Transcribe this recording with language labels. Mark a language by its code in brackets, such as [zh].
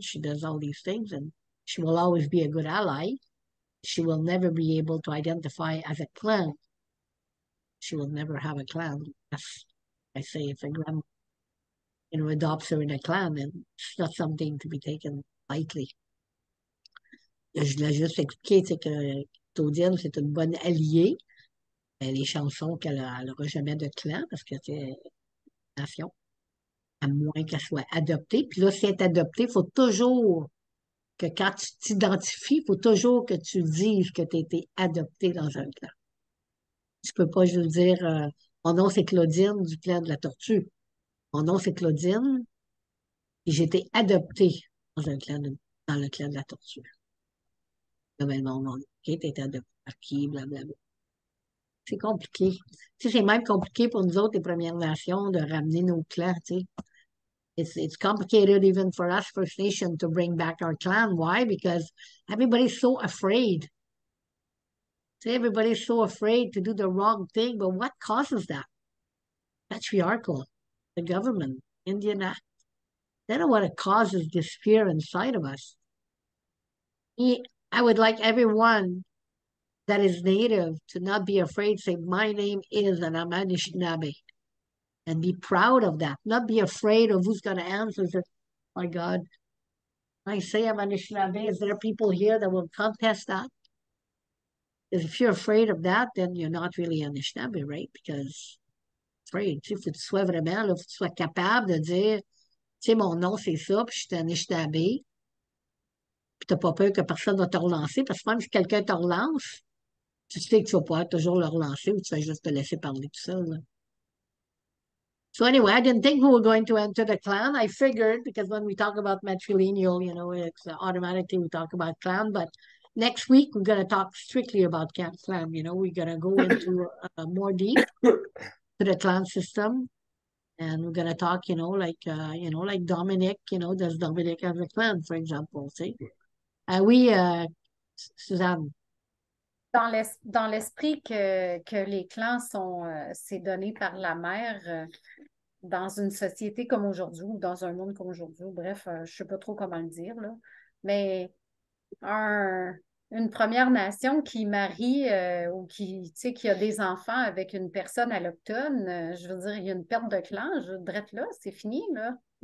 [en] She does all these things, and she will always be a good ally. She will never be able to identify as a clan. She will never have a clan. As I say, if a grandma, you know, adopts her in a clan, then it's not something to be taken lightly. [fr] Je l'ai juste expliqué, c'est que Claudine, c'est une bonne alliée. Les chansons qu'elle n'aura jamais de clan parce que c'est une nation, à moins qu'elle soit adoptée. Puis là, si elle est adoptée, il faut toujours que quand tu t'identifies, il faut toujours que tu dises que tu as été adopté dans un clan. Tu peux pas juste dire mon nom c'est Claudine du clan de la tortue. Mon nom c'est Claudine et j'ai été adoptée dans dans le clan de la tortue. Là, ben, mon nom, OK, t'as été adopté par qui, blablabla. C'est compliqué. Tu sais, c'est même compliqué pour nous autres, les Premières Nations, de ramener nos clans, tu sais. [en] It's complicated even for us First Nation to bring back our clan. Why? Because everybody's so afraid. See, everybody's so afraid to do the wrong thing. But what causes that? Patriarchal, the government, Indian Act. They know what it causes this fear inside of us. I would like everyone that is native to not be afraid. Say, my name is, and I'm Anishinaabe. And be proud of that. Not be afraid of who's going to answer. Say, my God, I say I'm Anishinaabe. Is there people here that will contest that? If you're afraid of that, then you're not really Anishinaabe, right? Because afraid. [fr] Tu sais, faut que tu sois vraiment, là, faut que tu sois capable de dire, tu sais, mon nom, c'est ça, puis je suis Anishinaabe, puis t'as pas peur que personne va te relancer, parce que même si quelqu'un te relance, tu sais que tu vas pouvoir toujours le relancer ou tu vas juste te laisser parler tout seul, là. [en] So anyway, I didn't think we were going to enter the clan. I figured because when we talk about matrilineal, it's automatically we talk about clan. But next week we're going to talk strictly about clan. We're going to go into more deep to the clan system, and we're going to talk, like Dominic. Does Dominic have a clan, for example? See, [fr] oui, Suzanne. Dans l'esprit que les clans c'est donné par la mère dans une société comme aujourd'hui ou dans un monde comme aujourd'hui, bref, je ne sais pas trop comment le dire, là, mais une Première Nation qui marie ou qui a des enfants avec une personne allochtone, je veux dire, il y a une perte de clan, drette là, c'est fini, là.